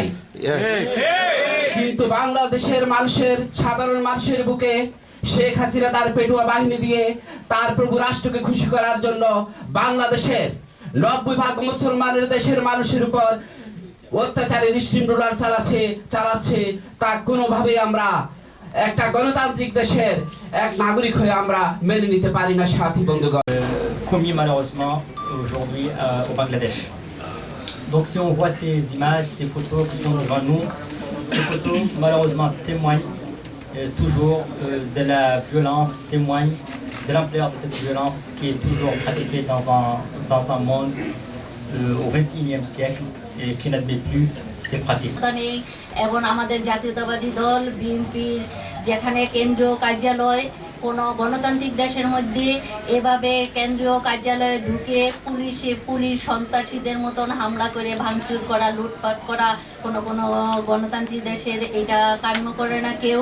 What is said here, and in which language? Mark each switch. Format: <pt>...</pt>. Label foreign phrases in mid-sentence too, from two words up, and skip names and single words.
<bn>কিন্তু বাংলাদেশের সাধারণ মানুষের বুকে শেখ হাসিনা তার পেটুয়া বাহিনী দিয়ে তার প্রভু রাষ্ট্রকে খুশি করার জন্য বাংলাদেশের 90% মুসলমানের দেশের মানুষের উপর অত্যাচারী নিষ্ঠুর রুলার চালাচ্ছে, তা কোনোভাবেই আমরা একটা গণতান্ত্রিক দেশের এক নাগরিক হয়ে আমরা মেনে নিতে পারি না সাথী বন্ধুগণ।</bn> <fr>Commis malheureusement aujourd'hui au Bangladesh. Donc si on voit ces images, ces photos qui sont devant nous, ces photos malheureusement témoignent toujours de la violence, témoignent de l'ampleur de cette violence qui est toujours pratiquée dans un monde au XXIe siècle et qui n'admet plus ces pratiques.</fr> <bn>এবং আমাদের জাতীয়তাবাদী দল বিএনপির যেখানে কেন্দ্রীয় কার্যালয় কোনো গণতান্ত্রিক দেশের মধ্যে এভাবে কেন্দ্রীয় কার্যালয়ে ঢুকে পুলিশ সন্ত্রাসীদের মতন হামলা করে ভাঙচুর করা, লুটপাট করা কোনো গণতান্ত্রিক দেশের এটা কাম্য করে না কেউ।</bn>